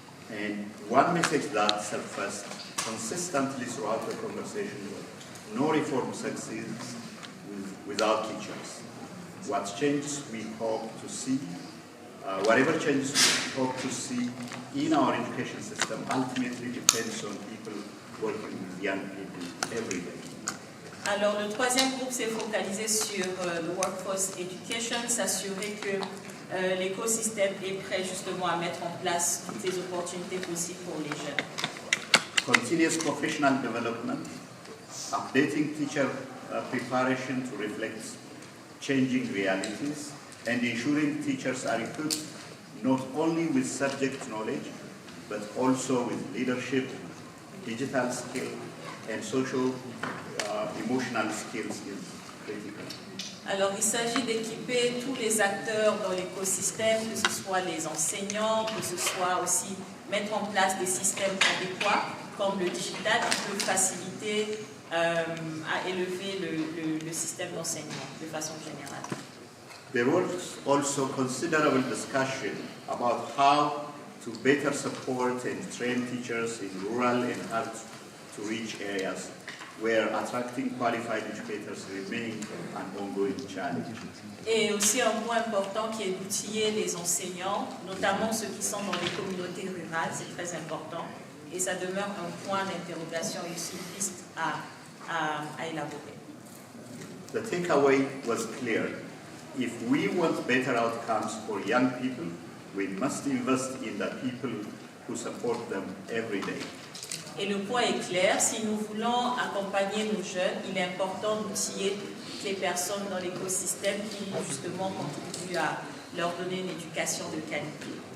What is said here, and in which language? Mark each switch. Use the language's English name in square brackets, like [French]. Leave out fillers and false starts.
[English] And one message that surfaced consistently throughout the conversation was no reform succeeds without teachers. What changes we hope to see, whatever changes we hope to see in our education system ultimately depends on people working with young people every day. [French] Alors, le troisième groupe s'est focalisé sur le [English] workforce education, [French] s'assurer que l'écosystème est prêt justement à mettre en place toutes les opportunités possibles pour les jeunes. [English] Continuous professional development, updating teacher preparation to reflect changing realities, and ensuring teachers are equipped not only with subject knowledge, but also with leadership, digital skill, and social emotional skills is critical. [French] Alors, il s'agit d'équiper tous les acteurs dans l'écosystème, que ce soit les enseignants, que ce soit aussi mettre en place des systèmes adéquats, comme le digital, qui peut faciliter à élever le système d'enseignement de façon générale. [English] There was also considerable discussion about how to better support and train teachers in rural and hard-to-reach areas, where attracting qualified educators remain an ongoing challenge. [French] Et aussi un point important qui est d'outiller les enseignants, notamment ceux qui sont dans les communautés rurales, c'est très important, et ça demeure un point d'interrogation et aussi une piste à élaborer. [English] The takeaway was clear. If we want better outcomes for young people, we must invest in the people who support them every day. [French] Et le point est clair, si nous voulons accompagner nos jeunes, il est important d'outiller toutes les personnes dans l'écosystème qui justement contribuent à leur donner une éducation de qualité.